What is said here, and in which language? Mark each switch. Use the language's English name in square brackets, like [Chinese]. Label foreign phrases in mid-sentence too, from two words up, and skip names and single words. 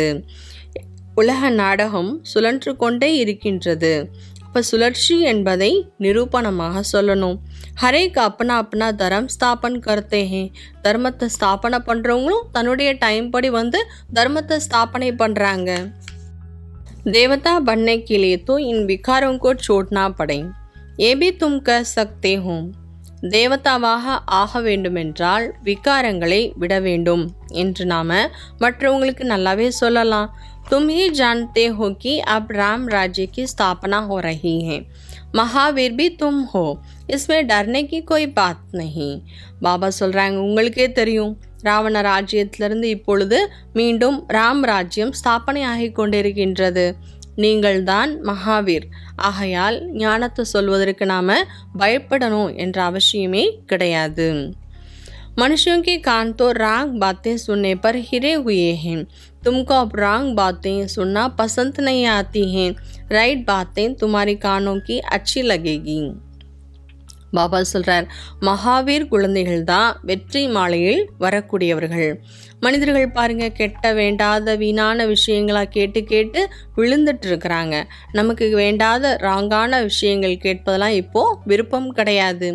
[Tamil] உலக நாடகம் சுழன்று கொண்டே இருக்கின்றது. அப்போ சுழற்சி என்பதை நிரூபணமாக சொல்லணும். [Hindi] हरेक अपना अपना धर्म स्थापन करते हैं. [Tamil] தர்மத்தை ஸ்தாபனை பண்ணுறவங்களும் தன்னுடைய டைம் படி தர்மத்தை ஸ்தாபனை பண்ணுறாங்க. [Hindi] தேவதா बनने के लिए तो इन विकारों को छोड़ना पड़े, ये भी तुम कह सकते हो. [Tamil] தேவதாவாக ஆக வேண்டுமென்றால் விகாரங்களை விட வேண்டும் என்று நாம் மற்றவங்களுக்கு நல்லாவே சொல்லலாம். [Hindi] तुम ही जानते हो कि अब राम राज्य की स्थापना हो रही है, महावीर भी तुम हो, इसमें डरने की कोई बात नहीं. [Tamil] பாபா சொல்கிறாங்க, உங்களுக்கே தெரியும், ராவண ராஜ்யத்திலிருந்து இப்பொழுது மீண்டும் ராம் ராஜ்யம் ஸ்தாபனை ஆகி கொண்டிருக்கின்றது. நீங்கள்தான் மகாவீர். ஆகையால் ஞானத்தை சொல்வதற்கு நாம் பயப்படணும் என்ற அவசியமே கிடையாது. [Hindi] मनुष्यों के कान तो रॉन्ग बातें सुनने पर हिरे हुए हैं. तुमको अब रॉन्ग बातें सुनना पसंद नहीं आती हैं. राइट बातें तुम्हारे कानों की अच्छी लगेगी. [Tamil] பாபா சொல்கிறார், மகாவீர் குழந்தைகள் தான் வெற்றி மாலையில் வரக்கூடியவர்கள். மனிதர்கள் பாருங்கள், கெட்ட வேண்டாத வீணான விஷயங்களாக கேட்டு கேட்டு விழுந்துட்டு இருக்கிறாங்க. நமக்கு வேண்டாத ராங்கான விஷயங்கள் கேட்பதெல்லாம் இப்போது விருப்பம் கிடையாது.